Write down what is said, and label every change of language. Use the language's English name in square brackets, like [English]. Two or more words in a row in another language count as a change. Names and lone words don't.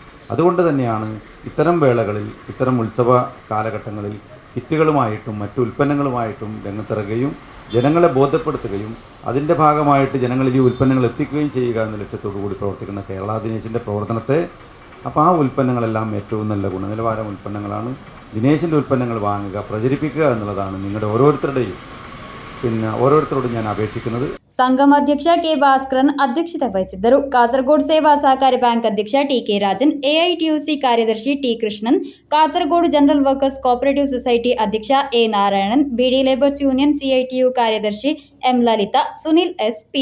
[Malayalam] അതുകൊണ്ട് തന്നെയാണ് ഇത്തരം വേളകളിൽ, ഇത്തരം ഉത്സവ കാലഘട്ടങ്ങളിൽ കിറ്റുകളുമായിട്ടും മറ്റു ഉൽപ്പന്നങ്ങളുമായിട്ടും രംഗത്തിറങ്ങുകയും ജനങ്ങളെ ബോധ്യപ്പെടുത്തുകയും അതിൻ്റെ ഭാഗമായിട്ട് ജനങ്ങളിൽ ഈ ഉൽപ്പന്നങ്ങൾ എത്തിക്കുകയും ചെയ്യുക എന്ന ലക്ഷ്യത്തോടു കൂടി പ്രവർത്തിക്കുന്ന കേരള ദിനേശിൻ്റെ പ്രവർത്തനത്തെ, അപ്പോൾ ആ ഉൽപ്പന്നങ്ങളെല്ലാം ഏറ്റവും നല്ല ഗുണനിലവാരം ഉൽപ്പന്നങ്ങളാണ്. ദിനേശിൻ്റെ ഉൽപ്പന്നങ്ങൾ വാങ്ങുക, പ്രചരിപ്പിക്കുക എന്നുള്ളതാണ് നിങ്ങളുടെ ഓരോരുത്തരോടും ഞാൻ അപേക്ഷിക്കുന്നത്. [Kannada] ಸಂಗಮ ಅಧ್ಯಕ್ಷ ಕೆ ಭಾಸ್ಕರನ್ ಅಧ್ಯಕ್ಷತೆ ವಹಿಸಿದ್ದರು. ಕಾಸರಗೋಡು ಸೇವಾ ಸಹಕಾರಿ ಬ್ಯಾಂಕ್ ಅಧ್ಯಕ್ಷ ಟಿ.ಕೆ. ರಾಜನ್, ಎಐಟಿಯುಸಿ ಕಾರ್ಯದರ್ಶಿ ಟಿ. ಕೃಷ್ಣನ್, ಕಾಸರಗೋಡು ಜನರಲ್ ವರ್ಕರ್ಸ್ ಕೋಆಪರೇಟಿವ್ ಸೊಸೈಟಿ ಅಧ್ಯಕ್ಷ ಎ. ನಾರಾಯಣನ್, ಬಿಡಿ ಲೇಬರ್ಸ್ ಯೂನಿಯನ್ ಸಿಐಟಿಯು ಕಾರ್ಯದರ್ಶಿ ಎಂ. ಲಲಿತಾ, ಸುನಿಲ್ ಎಸ್, ಪಿ.